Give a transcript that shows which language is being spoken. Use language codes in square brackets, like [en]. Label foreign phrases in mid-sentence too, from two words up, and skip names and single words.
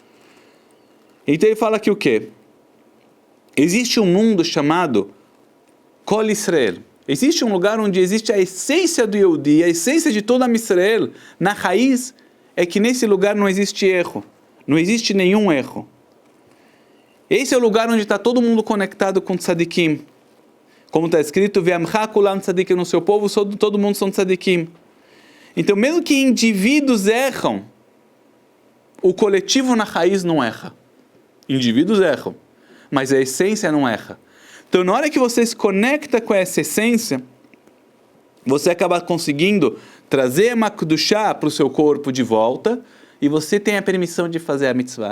[pt] Então ele fala aqui o quê? Existe um mundo chamado Kol Israel. Existe um lugar onde existe a essência do Yehudi, a essência de todo Am Israel. Na raiz é que nesse lugar não existe erro. Não existe nenhum erro. Esse é o lugar onde está todo mundo conectado com tzadikim. Como está escrito, [he] ועמך כולם צדיקים, [pt] no seu povo todo mundo são tzadikim. Então mesmo que indivíduos erram, o coletivo na raiz não erra. Indivíduos erram, mas a essência não erra. Então na hora que você se conecta com essa essência, você acaba conseguindo trazer a Makdushá para o seu corpo de volta, e você tem a permissão de fazer a mitzvah.